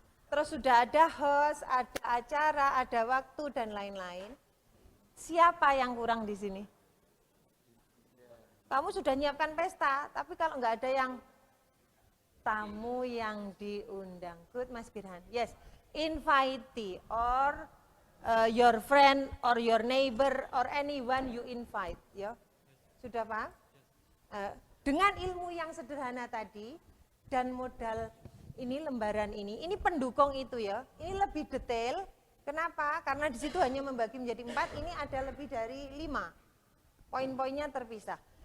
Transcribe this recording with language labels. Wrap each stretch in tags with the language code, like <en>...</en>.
<id>Terus sudah ada host, ada acara, ada waktu dan lain-lain. Siapa yang kurang di sini? Kamu sudah nyiapkan pesta, tapi kalau nggak ada yang tamu yang diundang.</id> <en>Good, Mas Firhan. Yes, invitee or your friend or your neighbor or anyone you invite.</en> <id>Ya, sudah paham? Dengan ilmu yang sederhana tadi dan modal ini lembaran ini pendukung itu ya. Ini lebih detail. Kenapa? Karena di situ hanya membagi menjadi 4. Ini ada lebih dari 5. Poin-poinnya terpisah.</id>